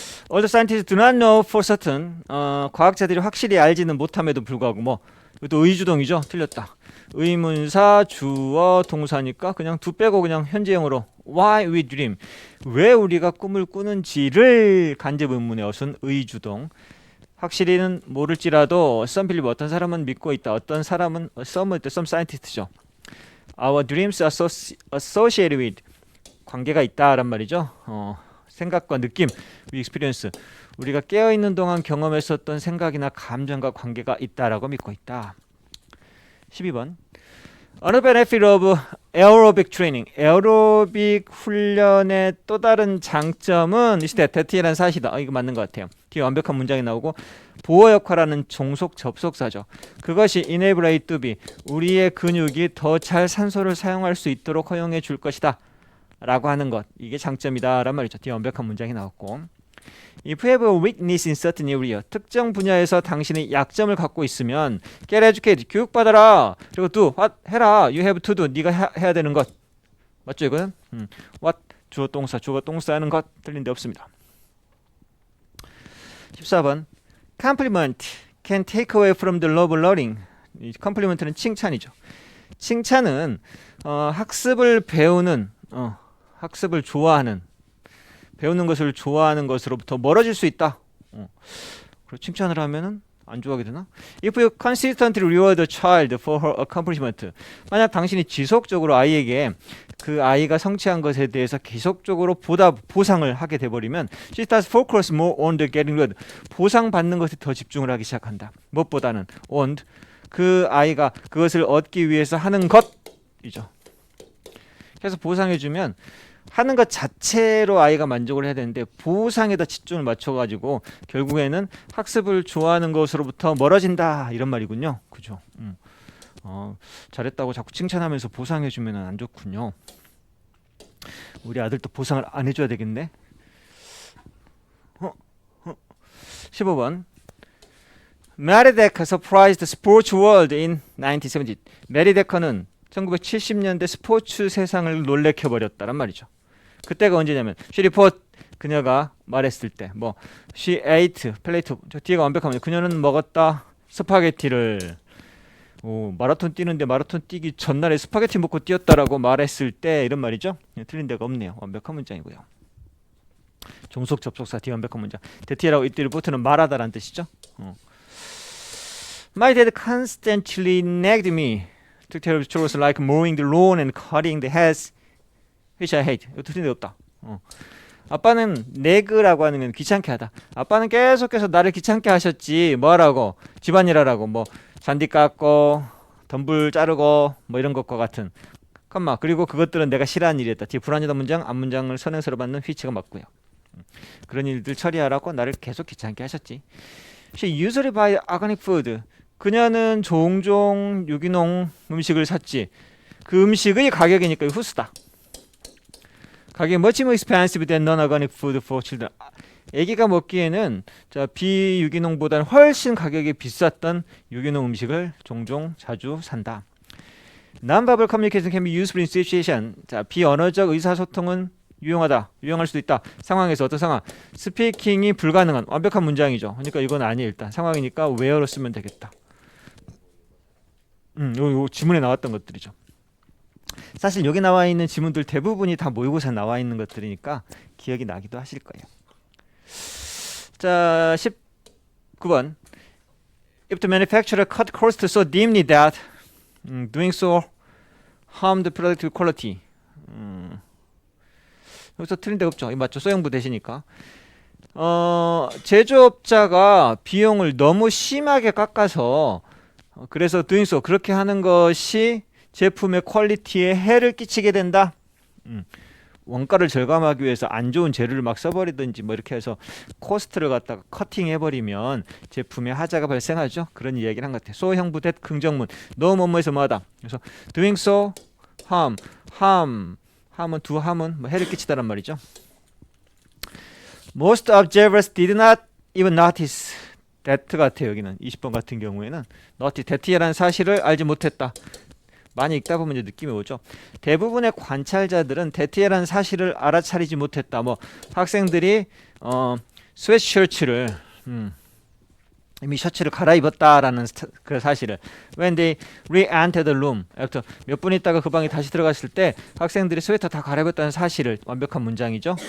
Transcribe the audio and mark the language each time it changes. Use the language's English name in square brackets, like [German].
[English] All the scientists do not know for certain. [Korean] 과학자들이 확실히 알지는 못함에도 불구하고 뭐 이것도 의주동이죠. 틀렸다. 의문사 주어 동사니까 그냥 두 빼고 그냥 현재형으로 [English] why we dream. [Korean] 왜 우리가 꿈을 꾸는지를 간접 의문의 어순 의주동. 확실히는 모를지라도 [English] some believe [Korean] 어떤 사람은 믿고 있다. 어떤 사람은 some은 [English] some scientist [Korean] 죠. [English] Our dreams are associated with [Korean] 관계가 있다란 말이죠. 생각과 느낌, [English] we experience. [Korean] 우리가 깨어있는 동안 경험했었던 생각이나 감정과 관계가 있다라고 믿고 있다. 12번. [English] Another benefit of aerobic training. [Korean] 에어로빅 훈련의 또 다른 장점은 [English] is that [Korean] 이라는 사실이다. 이거 맞는 것 같아요. 뒤에 완벽한 문장이 나오고 보호 역할하는 종속 접속사죠. 그것이 [English] enable it to be. [Korean] 우리의 근육이 더 잘 산소를 사용할 수 있도록 허용해 줄 것이다. 라고 하는 것. 이게 장점이다. 란 말이죠. 뒤에 완벽한 문장이 나왔고. [English] If you have a weakness in certain area, [Korean] 특정 분야에서 당신이 약점을 갖고 있으면 [English] get educated, [Korean] 교육받아라. 그리고 [English] do, what, [Korean] 해라. [English] You have to do, [Korean] 네가 해야 되는 것. 맞죠 이거는? What, 주어 동사, 주어 동사 하는 것 틀린 데 없습니다. 14번. [English] Compliment can take away from the love of learning. [Korean] 이 compliment는 칭찬이죠. 칭찬은 학습을 배우는, 학습을 좋아하는, 배우는 것을 좋아하는 것으로부터 멀어질 수 있다. 그리고 칭찬을 하면은 안 좋아하게 되나? [English] If you consistently reward a child for her accomplishment. [Korean] 만약 당신이 지속적으로 아이에게 그 아이가 성취한 것에 대해서 계속적으로 보상을 하게 돼버리면 [English] she starts focus more on the getting good. [Korean] 보상받는 것에 더 집중을 하기 시작한다. 무엇보다는 on 그 아이가 그것을 얻기 위해서 하는 것이죠. 그래서 보상해주면 하는 것 자체로 아이가 만족을 해야 되는데 보상에다 집중을 맞춰가지고 결국에는 학습을 좋아하는 것으로부터 멀어진다 이런 말이군요. 그죠? 잘했다고 자꾸 칭찬하면서 보상해주면 안 좋군요. 우리 아들도 보상을 안 해줘야 되겠네. 15번. [English] 메리데커 surprised the sports world in 1970. [Korean] 메리데커는 1970년대 스포츠 세상을 놀래켜버렸다란 말이죠. 그때가 언제냐면 [English] she report [Korean] 그녀가 말했을 때 뭐 [English] she ate [Korean] 플레이트 저 뒤에가 완벽하면 그녀는 먹었다 스파게티를 마라톤 뛰는데 마라톤 뛰기 전날에 스파게티 먹고 뛰었다라고 말했을 때 이런 말이죠. 틀린 데가 없네요. 완벽한 문장이고요. 종속 접속사 뒤에 완벽한 문장. 대티라고 이때 리포트는 말하다라는 뜻이죠. [English] My dad constantly nagged me to tell chores like mowing the lawn and cutting the hedges, which I hate. [Korean] 이거 틀린 데 없다. 아빠는 네그라고 하는 건 귀찮게 하다. 아빠는 계속해서 나를 귀찮게 하셨지. 뭐하라고? 집안일하라고. 뭐 잔디 깎고 덤불 자르고 뭐 이런 것과 같은. 컴마. 그리고 그것들은 내가 싫어하는 일이었다. 뒤에 불완전한 문장, 앞문장을 선행서로 받는 휘치가 맞고요. 그런 일들 처리하라고 나를 계속 귀찮게 하셨지. [English] She usually buy organic food. [Korean] 그녀는 종종 유기농 음식을 샀지. 그 음식의 가격이니까 후수다. 가격이 [English] much more expensive than non-organic food for children. [Korean] 애기가 먹기에는 비유기농보다는 훨씬 가격이 비쌌던 유기농 음식을 종종 자주 산다. [English] Non-verbal communication can be useful in situation. [Korean] 비언어적 의사소통은 유용할 수도 있다. 상황에서 어떤 상황? 스피킹이 불가능한 완벽한 문장이죠. 그러니까 이건 아니에요. 일단 상황이니까 where로 쓰면 되겠다. 요 지문에 나왔던 것들이죠. 사실 여기 나와 있는 지문들 대부분이 다 모의고사에 나와 있는 것들이니까 기억이 나기도 하실 거예요. 자, 19번. [English] If the manufacturer cut costs so deeply that doing so harm the product quality. [Korean] 여기서 틀린 데가 없죠. 이거 맞죠? 소형부 대시니까. 제조업자가 비용을 너무 심하게 깎아서 그래서 [English] doing so [Korean] 그렇게 하는 것이 제품의 퀄리티에 해를 끼치게 된다. 원가를 절감하기 위해서 안 좋은 재료를 막 써버리든지 뭐 이렇게 해서 코스트를 갖다가 커팅 해버리면 제품에 하자가 발생하죠. 그런 이야기를 한 것 같아요. 소형부 대 긍정문 너무 뭐뭐해서 뭐하다. 그래서 doing so harm은 do harm은 뭐 해를 끼치다란 말이죠. [English] Most observers did not even notice that [Korean] 같아요. 여기는 20번 같은 경우에는 notice that이라는 사실을 알지 못했다. 많이 읽다 보면 이제 느낌이 오죠. 대부분의 관찰자들은 대티라는 사실을 알아차리지 못했다. 뭐 학생들이 스웨트셔츠를 이미 셔츠를 갈아입었다라는 그 사실을 [English] when they re-entered the room after [Korean] 몇 분 있다가 그 방에 다시 들어갔을 때 학생들이 스웨터 다 갈아입었다는 사실을 완벽한 문장이죠.